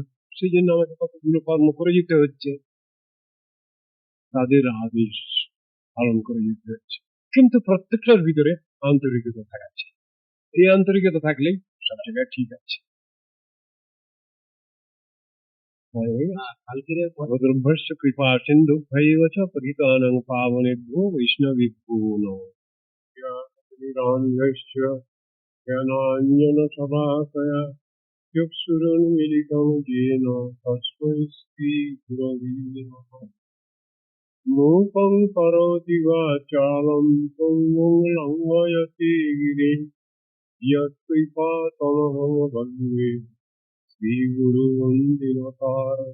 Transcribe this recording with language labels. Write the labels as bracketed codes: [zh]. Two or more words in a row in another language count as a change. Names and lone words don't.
[bn] সেই জন্য আমাকে কতগুলো কর্ম করে যেতে হচ্ছে, তাদের আদেশ পালন করে যেতে হচ্ছে, কিন্তু প্রত্যেকটার ভিতরে আন্তরিকতা থাকছে। এই আন্তরিকতা থাকলেই সব জায়গায় ঠিক আছে। [sa] ভদ্রভ্যশ্চ কৃপা সিন্ধু ভৈব চ পতিতানাং পাবনেভ্যো বৈষ্ণবেভ্যো নমঃ। জ্ঞানাঞ্জনশ্চ জ্ঞানাঞ্জনশলাকয়া চক্ষুरुन्मीलितं येन तस्मै श्रीगुरवे नमः। मूकं करोति वाचालं पङ्गुं लङ्घयते गिरिं यत्कृपातमहं वन्दे श्रीगुरुवन्दिनतारम्।